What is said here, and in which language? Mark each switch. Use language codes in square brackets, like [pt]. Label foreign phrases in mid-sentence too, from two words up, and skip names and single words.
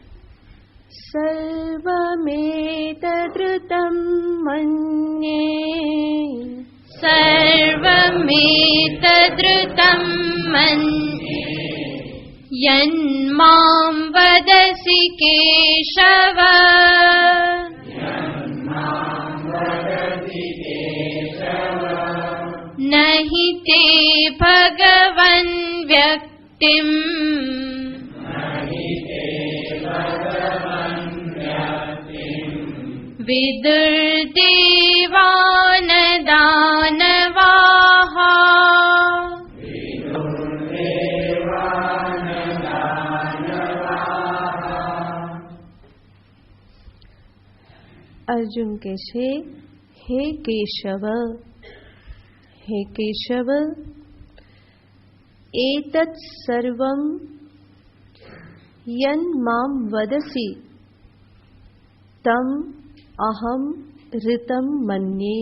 [sa] सर्वमेतदृतं मन्ये सर्वमेतदृतं मन्ये यन्मां वदसि केशव नहि ते भगवन् व्यक्तिम् विदुर्देवान दानवाः [gu] અર્જુન કહે છે, હે કેશવ, હે કેશવ, [sa] एतत् सर्वं यत् माम् वदसि तत् अहम् ऋतम् मन्ये.